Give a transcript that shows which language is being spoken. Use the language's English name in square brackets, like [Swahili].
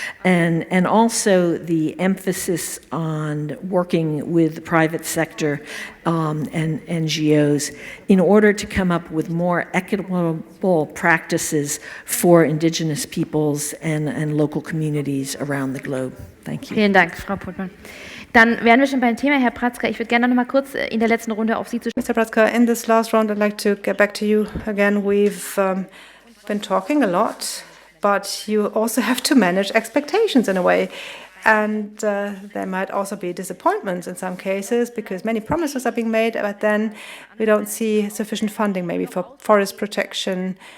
[English] And also the emphasis on working with the private sector and NGOs in order to come up with more equitable practices for indigenous peoples and local communities around the globe. Thank you. [German] Vielen Dank, Frau Puttmann. Dann wären wir schon beim Thema, Herr Pratzka. Ich würde gerne noch mal kurz in der letzten Runde auf Sie zu sprechen. [English] Mr. Pratzka, in this last round, I'd like to get back to you again. We've been talking a lot, but you also have to manage expectations in a way. And there might also be disappointments in some cases because many promises are being made, but then we don't see sufficient funding maybe for forest protection.